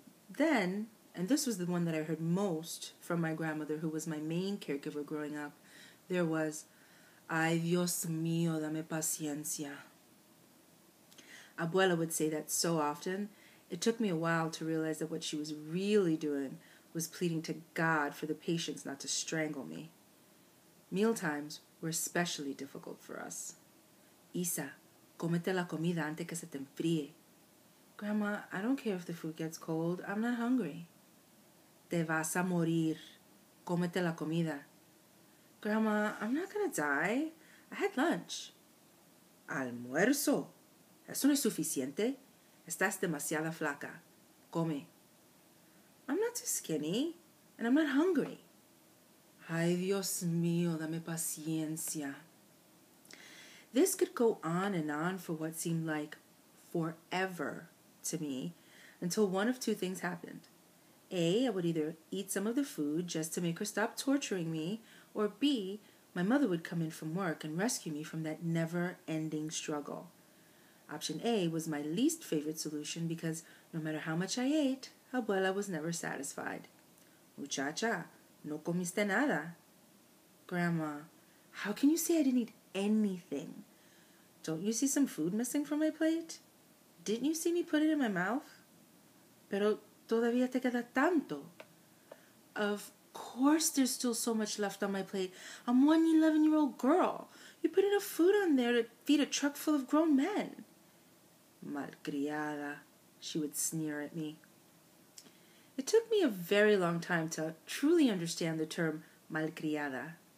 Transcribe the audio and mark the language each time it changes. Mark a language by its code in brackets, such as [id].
[en] Then, and this was the one that I heard most from my grandmother, who was my main caregiver growing up, there was, Ay Dios mío, dame paciencia. Abuela would say that so often, it took me a while to realize that what she was really doing was pleading to God for the patience not to strangle me. Mealtimes were especially difficult for us. [es] Isa, cómete la comida antes que se te enfríe. [en] Grandma, I don't care if the food gets cold. [es] I'm not hungry. Te vas a morir. Cómete la comida. [en] Grandma, I'm not gonna die. I had lunch. Almuerzo. [es] ¿Eso no es suficiente? Estás demasiada flaca. Come. [en] I'm not too skinny, and I'm not hungry. [es] Ay, Dios mío, dame paciencia. [en] This could go on and on for what seemed like forever to me, until one of two things happened. A, I would either eat some of the food just to make her stop torturing me, or B, my mother would come in from work and rescue me from that never-ending struggle. Option A was my least favorite solution because no matter how much I ate, Abuela was never satisfied. Muchacha, no comiste nada. Grandma, how can you say I didn't eat anything? Don't you see some food missing from my plate? Didn't you see me put it in my mouth? [es] Pero todavía te queda tanto. [en] Of course there's still so much left on my plate. I'm one 11-year-old girl. You put enough food on there to feed a truck full of grown men. Malcriada, she would sneer at me. It took me a very long time to truly understand the term malcriada.